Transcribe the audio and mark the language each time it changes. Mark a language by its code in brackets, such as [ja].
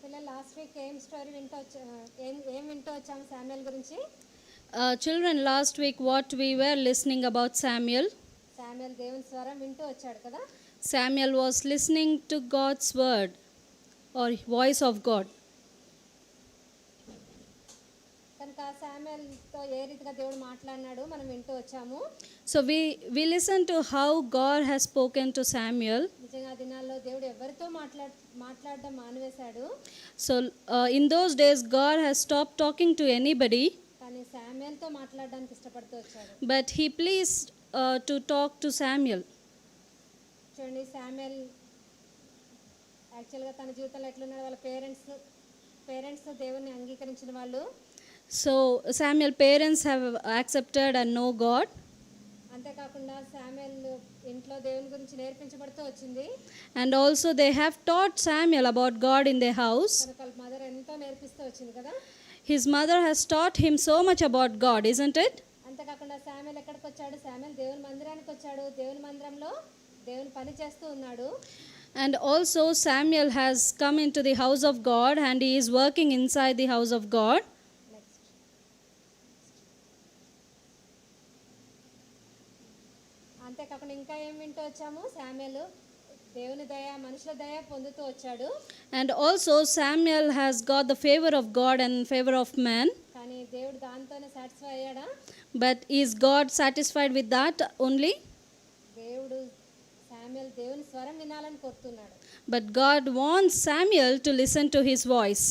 [te] Last week ఏం story ఏం వింటూ వచ్చాము శామ్యూల్ గురించి? [en] Children, last week what we were listening about Samuel. [te] Samuel దేవుని స్వరం వింటూ వచ్చాడు కదా. [en] Samuel was listening to God's word or voice of God. [te] కనుక శామ్యూల్తో ఏ రీతిగా దేవుడు మాట్లాడినాడు మనం వింటూ వచ్చాము. [en] So we listened to how God has spoken to Samuel. [te] నిజంగా దినాల్లో దేవుడు ఎవరితో మాట్లాడడం మానివేశాడు. [en] So in those days God has stopped talking to anybody, [te] కానీ శామ్యూల్తో మాట్లాడడానికి ఇష్టపడుతూ వచ్చాడు. [en] but he pleased to talk to Samuel. [te] చూడండి శామ్యూల్ యాక్చువల్గా తన జీవితంలో ఎట్లున్నాడు, వాళ్ళ పేరెంట్స్ దేవుని అంగీకరించిన వాళ్ళు. [en] So Samuel parents have accepted and know God. [te] అంతేకాకుండా శామ్యూల్ ఇంట్లో దేవుని గురించి నేర్పించబడుతూ వచ్చింది. [en] And also they have taught Samuel about God in their house. [te] కనుక వాళ్ళ మదర్ ఎంతో నేర్పిస్తూ వచ్చింది కదా. [en] His mother has taught him so much about God, isn't it? [te] అంతేకాకుండా శామ్యూల్ ఎక్కడికి వచ్చాడు? శామ్యూల్ దేవుని మందిరానికి వచ్చాడు. దేవుని మందిరంలో దేవుని పని చేస్తూ ఉన్నాడు. [en] And also Samuel has come into the house of God and he is working inside the house of God. [te] అంతేకాకుండా ఇంకా ఏం వింటూ వచ్చాము? శామ్యూల్ దేవుని దయ మనుషుల దయ పొందుతూ వచ్చాడు. [en] And also Samuel has got the favor of God and favor of man. [te] కానీ దేవుడు దాంతోనే satisfy అయ్యాడా? [en] But is God satisfied with that only? [te] దేవుడు శామ్యూల్ దేవుని స్వరం వినాలని కోరుతున్నాడు. [en] But God wants Samuel to listen to his voice.